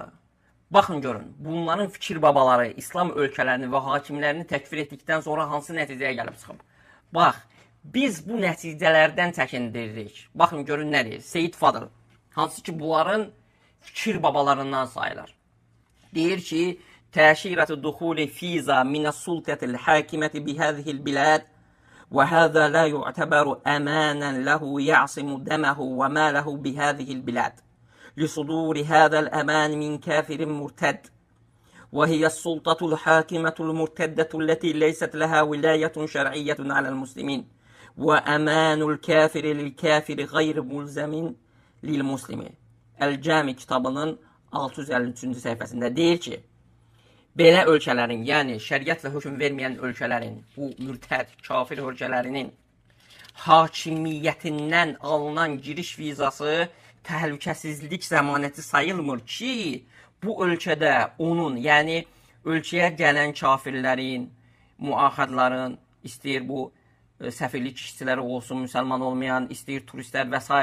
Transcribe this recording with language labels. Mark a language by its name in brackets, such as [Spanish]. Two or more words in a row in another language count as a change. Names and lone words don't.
[Azerbaijani] Baxın görün, bunların fikir babaları İslam ölkələrini və hakimlərini təkfir etdikdən sonra hansı nəticəyə gəlib çıxıb? Bax, biz bu nəticələrdən çəkindiririk. Baxın görün nə deyir? Seyid Fadıl, hansı ki bunların fikir babalarından sayılır. Deyir ki, [Arabic] تأشيرة الدخول فيزا من السلطة الحاكمة بهذه البلاد وهذا لا يعتبر أمانا له يعصم دمه وماله بهذه البلاد لصدور هذا الأمان من كافر مرتد وهي السلطة الحاكمة المرتدة التي ليست لها ولاية شرعية على المسلمين وأمان الكافر للكافر غير ملزم للمسلم. [Azerbaijani] El-Cami kitabının 653-cü səhifəsində deyir ki, belə ölkələrin, yəni şəriətlə hökm verməyən ölkələrin, bu mürtəd, kafir ölkələrinin hakimiyyətindən alınan giriş vizası təhlükəsizlik zəmanəti sayılmır ki, bu ölkədə onun, yəni ölkəyə gələn kafirlərin, müahadların, istəyir bu səfirlik işçiləri olsun, müsəlman olmayan, istəyir turistlər və s.